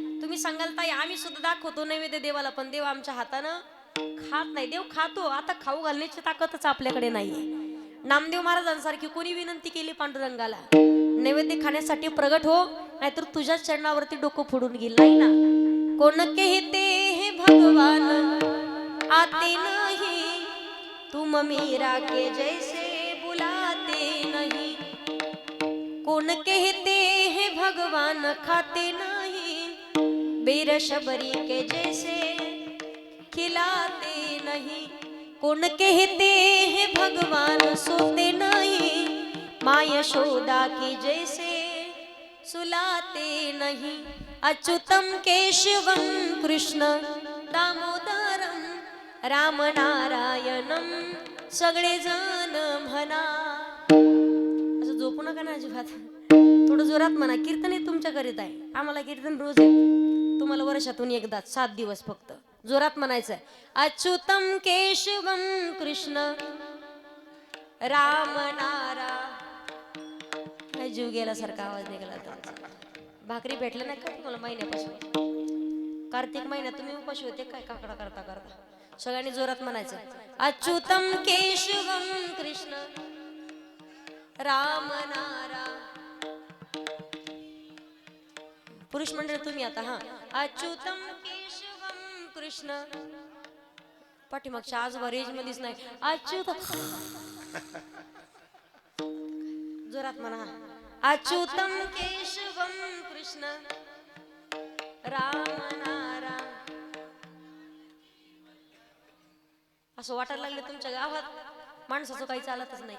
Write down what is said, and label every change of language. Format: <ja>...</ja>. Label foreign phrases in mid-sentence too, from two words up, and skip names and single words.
<mr>तुम्ही सांगाल ताई आम्ही सुद्धा दाखवतो नैवेद्य देवाला, पण देव आमच्या हातानं खात नाही. देव खातो, आता खाऊ घालण्याची ताकदच आपल्याकडे नाहीये. नामदेव महाराजांसारखी कोणी विनंती केली पांडुरंगाला, नैवेद्य खाण्यासाठी प्रगट हो, नाहीतर तुझ्या चरणावरती डोकं फोडून घेईल. नाही ना.</mr> <hi>कोण कहते हे भगवान आते नहीं, तुम मीरा के जैसे बुलाते नहीं. कौन कहते हैं भगवान खाते नहीं, बेर शबरी के जैसे खिलाते नहीं. कौन कहते हैं भगवान सोते नहीं, माँ यशोदा की जैसे सुलाते नहीं.</hi> <sa>अच्युतम केशवम कृष्ण दामोदरम राम नारायणम</sa> <mr>सगळे जण म्हणा. असं झोपू नका ना अजिबात, थोडं जोरात म्हणा. कीर्तन हे तुमच्या करीत आहे, आम्हाला कीर्तन रोज आहे, तुम्हाला वर्षातून एकदाच 7 दिवस फक्त जोरात म्हणायचं आहे.</mr> <sa>अच्युतम केशवम कृष्ण राम नारा.</sa> <mr>जीव गेल्यासारखा आवाज निघाला तुमचा. भाकरी भेटलं नाही का तुम्हाला महिन्यापासून? कार्तिक महिन्यात तुम्ही उपाशी होते काय काकडा करता करता? सगळ्यांनी जोरात म्हणायचं.</mr> <sa>अच्युतम केशवम कृष्ण राम नारा.</sa> <mr>पुरुष मंडळ तुम्ही आता हा.</mr> <sa>अच्युतम केशवम कृष्ण.</sa> <mr>पाठीमागच्या आज रेंज मध्येच नाही. अच्युत जोरात म्हणा.</mr> <sa>अच्युतम केशवम कृष्ण राम नारा.</sa> <mr>असं वाटायला लागले तुमच्या गावात माणसाचं काही चालतच नाही.</mr>